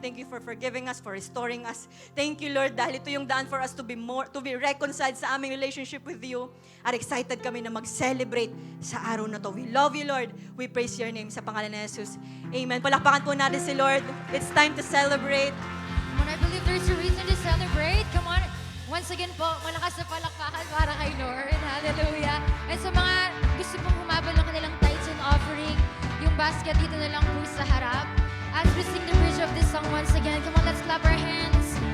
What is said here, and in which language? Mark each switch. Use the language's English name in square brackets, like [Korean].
[English] Thank you for forgiving us, for restoring us. Thank you, Lord, [Filipino] dahil ito yung daan [English] for us to be reconciled sa aming relationship with you. [Filipino] At excited kami na mag-celebrate sa araw na to. [English] We love you, Lord. We praise your name [Filipino] sa pangalan ni Jesus. Amen. Palakpakan po natin si Lord. [English] It's time to celebrate. Come on, I believe there's a reason to celebrate. Come on. Once again [Filipino] po, malakas na palakpakan para kay Lord. Hallelujah. And sa mga gusto pong humabol ng kanilang tithes and offering, yung basket dito na lang po sa harap. [English] As we sing the bridge of this song once again, come on, let's clap our hands.